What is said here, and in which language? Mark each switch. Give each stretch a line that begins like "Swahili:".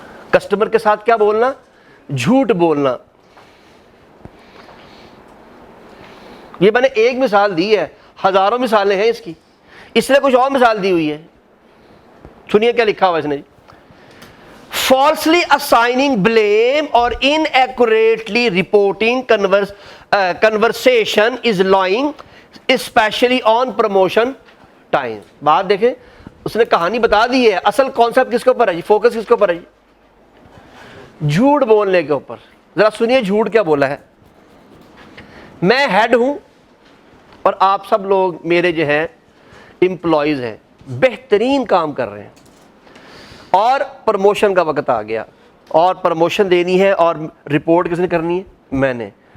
Urdu: Customer کے ساتھ کیا بولنا؟ جھوٹ بولنا. یہ میں نے ایک مثال دی ہے، ہزاروں مثالیں ہیں اس کی. اس نے کچھ اور مثال دی ہوئی ہے, سنیے کیا لکھا ہوا اس نے جی.
English: falsely assigning blame or inaccurately reporting conversation is lying especially on promotion time.
Urdu: بات دیکھیں, اس نے کہانی بتا دی ہے, اصل کانسیپٹ کس کے اوپر ہے جی, فوکس کس کے اوپر ہے جی, جھوٹ بولنے کے اوپر. ذرا سنیے جھوٹ کیا بولا ہے. میں ہیڈ ہوں اور آپ سب لوگ میرے جو ہیں امپلائیز ہیں, بہترین کام کر رہے ہیں, اور پروموشن کا وقت آ گیا اور پروموشن دینی ہے اور رپورٹ کس نے کرنی ہے, میں نے.